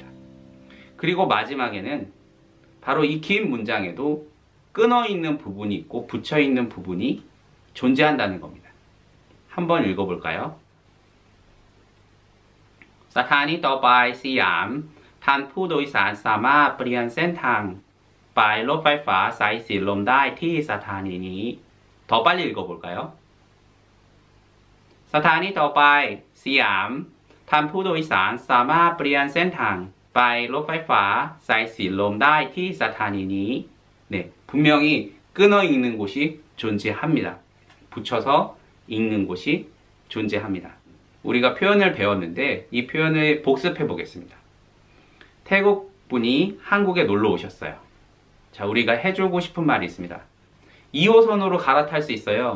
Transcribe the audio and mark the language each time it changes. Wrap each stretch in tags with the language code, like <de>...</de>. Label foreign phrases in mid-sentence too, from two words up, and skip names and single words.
<ko>그리고 마지막에는 바로 이 긴 문장에도 끊어있는 부분이 있고 붙여있는 부분이 존재한다는 겁니다. 한번 읽어볼까요?</ko> <th>สถานี ต่อไป สยาม ท่าน ผู้โดยสาร สามารถ เปลี่ยน เส้นทาง ไป รถไฟฟ้า สายสีลม ได้ ที่ สถานี นี้</th> <ko>더 빨리 읽어볼까요?</ko> <th>สถานี ต่อไป สยาม ท่าน ผู้โดยสาร สามารถ เปลี่ยน เส้นทาง ไป รถไฟฟ้า สายสีลม ได้ ที่ สถานี นี้</th> <ko>네, 분명히 끊어 읽는 곳이 존재합니다. 붙여서 읽는 곳이 존재합니다. 우리가 표현을 배웠는데 이 표현을 복습해 보겠습니다. 태국 분이 한국에 놀러 오셨어요. 자, 우리가 해주고 싶은 말이 있습니다. 2호선으로 갈아탈 수 있어요.</ko>